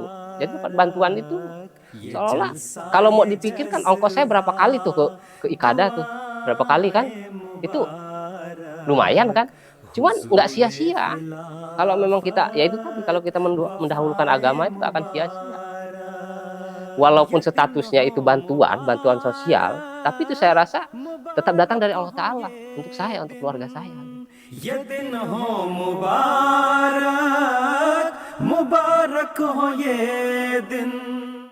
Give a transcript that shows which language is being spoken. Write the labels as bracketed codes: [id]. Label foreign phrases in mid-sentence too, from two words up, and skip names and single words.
[id] Jadi dapat bantuan itu seolah kalau mau dipikirkan ongkos saya berapa kali tuh ke Ikada tuh, berapa kali kan, itu lumayan kan, cuman nggak sia-sia. Kalau memang kita, ya itu tadi, kalau kita mendahulukan agama itu nggak akan sia-sia. Walaupun statusnya itu bantuan sosial, tapi itu saya rasa tetap datang dari Allah Ta'ala untuk saya, untuk keluarga saya. [ur] یہ دن ہو مبارک، مبارک ہو یہ دن.